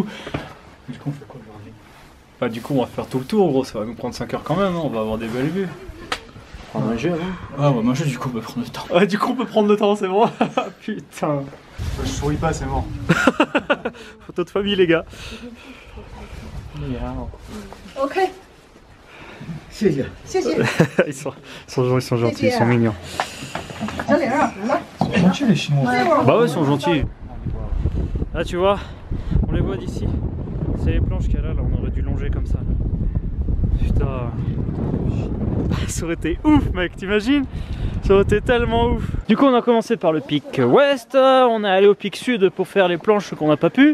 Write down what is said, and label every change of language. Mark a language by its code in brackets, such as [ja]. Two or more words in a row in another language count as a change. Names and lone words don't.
[fr] Du coup on fait quoi aujourd'hui? Bah du coup on va faire tout le tour gros, ça va nous prendre 5 heures quand même, hein. On va avoir des belles vues. On va manger avant. Ah on va manger, du coup on peut prendre le temps. Ouais du coup on peut prendre le temps, c'est bon. Putain. Je souris pas, c'est mort. Photo de famille les gars. [zh] OK，谢谢。 [fr] ils sont gentils, ils sont mignons. [zh] 小玲儿，来。 [fr] Ils sont gentils les Chinois. Bah ouais, ils sont gentils. Là tu vois, on les voit d'ici. C'est les planches qu'il y a là, on aurait dû longer comme ça. Putain. Ça aurait été ouf mec, t'imagines? Ça aurait été tellement ouf. Du coup on a commencé par le pic ouest, on est allé au pic sud pour faire les planches qu'on n'a pas pu.